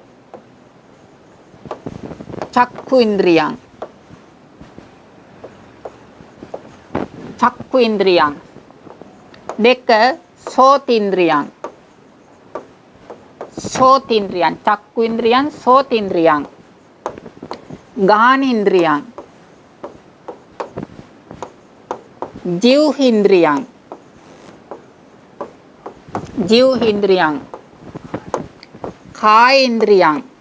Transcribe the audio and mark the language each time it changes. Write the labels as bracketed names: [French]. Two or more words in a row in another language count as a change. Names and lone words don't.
[Pali] චක්කු ඉන්ද්‍රියං. චක්කු ඉන්ද්‍රියං. දෙක සෝත ඉන්ද්‍රියං. සෝතින්ද්‍රියං චක්කු ඉන්ද්‍රියං සෝතින්ද්‍රියං ගානින්ද්‍රියං ජීවහින්ද්‍රියං ජීවහින්ද්‍රියං කායේන්ද්‍රියං